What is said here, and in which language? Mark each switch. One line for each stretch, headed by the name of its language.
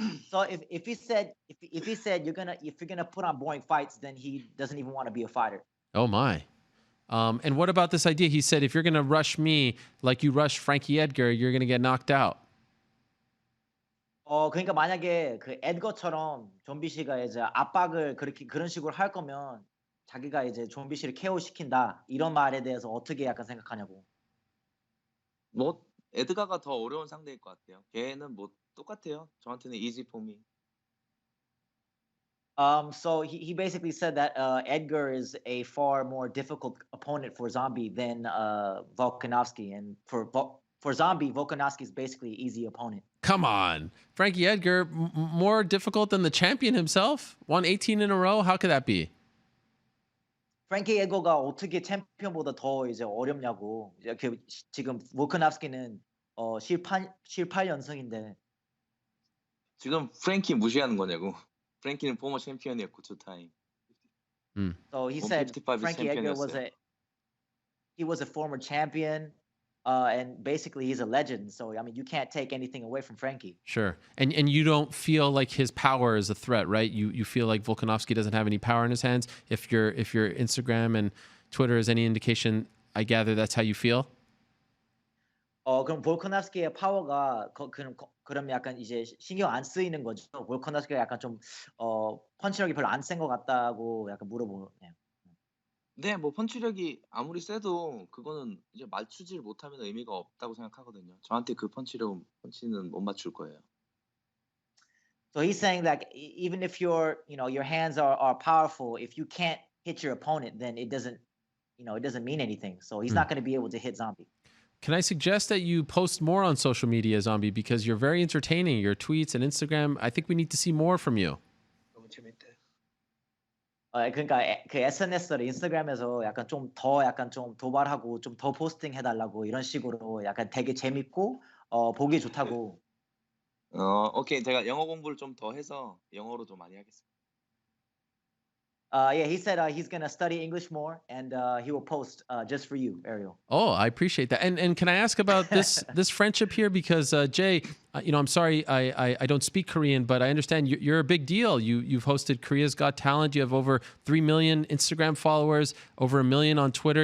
English: So if he said if you're gonna put on boring fights, then he doesn't even want to be a fighter. Oh my. And what about this idea? He said, if you're going to rush me like you rushed Frankie Edgar, you're going to get knocked out.
Korean: 그러니까 만약에 그 에드거처럼 좀비 씨가 이제 압박을 그런 식으로 할 거면 자기가 이제 좀비 씨를 KO 시킨다 이런 말에 대해서 어떻게 약간 생각하냐고. 뭐 에드가가 더 어려운 상대일 것 같아요. 걔는 뭐 똑같아요. 저한테는
English: easy for me. So he basically said that Edgar is a far more difficult opponent for Zombie than Volkanovski, and for Zombie, Volkanovski is basically an easy opponent. Come on. Frankie Edgar, more difficult than the champion himself? Won 18 in a row? How could that be?
Korean: 프랭키 에거가 어떻게 챔피언보다 더 이제 어렵냐고. 이렇게 지금 볼커nov스키는 18연승인데. 지금 프랭키 무시하는 거냐고. 프랭키는 포머 챔피언이었고 투 타임.
English: So he said Frankie Edgar was a former champion, and basically he's a legend. So I mean, you can't take anything away from Frankie. Sure, and you don't feel like his power is a threat, right? You feel like Volkanovski doesn't have any power in his hands. If your Instagram and Twitter is any indication, I gather that's how you feel.
Korean: 그럼 볼커nov스키의 파워가 그럼 약간 이제 신경 안 쓰이는 거죠. 볼커nov스키가 약간 좀 펀치력이 별로 안 센 것 같다고 약간 물어보네요. 네, 뭐 펀치력이 아무리 세도 그거는 이제 맞추지를 못하면 의미가 없다고 생각하거든요. 저한테 그 펀치는 못 맞출 거예요.
English: So he's saying that even if your hands are powerful, if you can't hit your opponent, then it doesn't mean anything. So he's not going to be able to hit Zombie. Can I suggest that you post more on social media, Zombie, because you're very entertaining. Your tweets and Instagram, I think we need to see more from you.
Korean: 너무 재밌대. 그러니까 그 SNS를 인스타그램에서 약간 좀 도발하고 좀 더 포스팅 해달라고 이런 식으로 약간 되게 재밌고 보기 좋다고. 오케이. 제가 영어 공부를 좀 더 해서 영어로 좀 많이 하겠습니다.
English: Yeah, he said he's gonna study English more, and he will post just for you, Ariel. Oh, I appreciate that. And can I ask about this friendship here? Because Jay, I'm sorry, I don't speak Korean, but I understand you're a big deal. You've hosted Korea's Got Talent. You have over 3 million Instagram followers, over 1 million on Twitter.